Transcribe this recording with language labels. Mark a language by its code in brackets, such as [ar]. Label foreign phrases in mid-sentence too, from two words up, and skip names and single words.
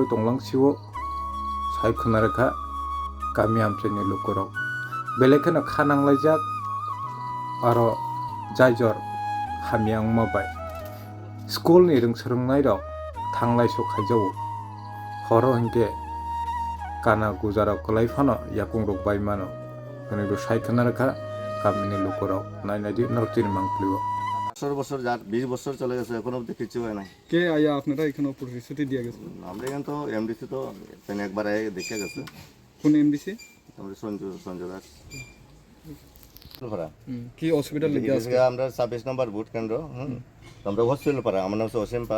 [trp] tonglang siwo sai khunarkha kami amcheni lukurok belekena khananglaijak aro Jaijor hamyang mabai school ni rungsrungnai rok thanglai so khaijao horo hingke kana gujara kolai phano yakung rok bai mano hani ro sai khunarkha kami ni lukurok nainadi nortin mangpliwo [bn] বছর যার 20 বছর চলে গেছে এখনো অবধি কিছু হয় নাই। কে আয়া আপনারা এখানে প্রতিশ্রুতি দিয়ে গেছে? আমরা এখানে তো এমডিসি তো একবার দেখে গেছে। কোন এমডিসি? আমরা সঞ্জয় দাস। কি হসপিটাল লিখে আছে? আমরা 26 নম্বর বুট কেন্দ্র আমরা হসপিটাল পাড়া আমার নাম অসীম পাল।